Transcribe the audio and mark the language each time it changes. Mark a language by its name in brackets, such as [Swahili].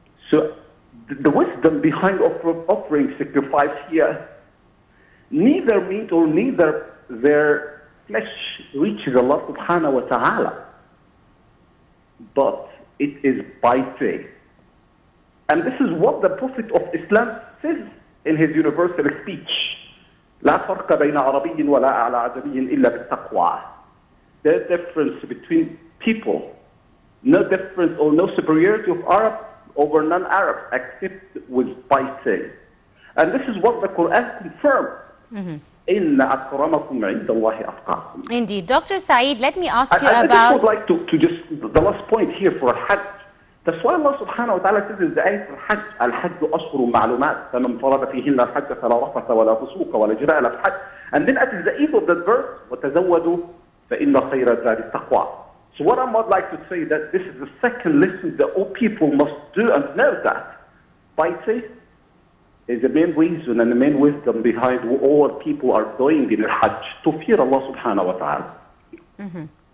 [English] So the wisdom behind offering sacrifice here, neither meat or neither their flesh reaches Allah subhanahu wa ta'ala, but it is by faith. And this is what the Prophet of Islam says in his universal speech. [Arabic] لا فرق بين عربي ولا على عجمي إلا بالتقوى. [English] There's difference between people, no difference or no superiority of Arab over non-Arab except with by faith. And this is what the Quran confirms. [Arabic] إِنَّ أَكْرَمَكُمْ عِنْدَ اللَّهِ أَتْقَاكُمْ. [English] Indeed. Dr. Saeed, let me ask you I about... just would like to just, the last point here for Hajj. That's why Allah subhanahu wa ta'ala says in the ayat al-Hajj, al-Hajj [Arabic] أشهر معلومات فمن فرض فيهن الحج فلا رفث ولا فسوق ولا جدال في الحج. [English] And then at the end of that verse, [Arabic] وتزودوا فإن خير الزاد التقوى. [English] So what I would like to say that this is the second lesson that all people must do and know that by faith is the main reason and the main wisdom behind what all people are doing in al-Hajj, to fear Allah subhanahu wa ta'ala.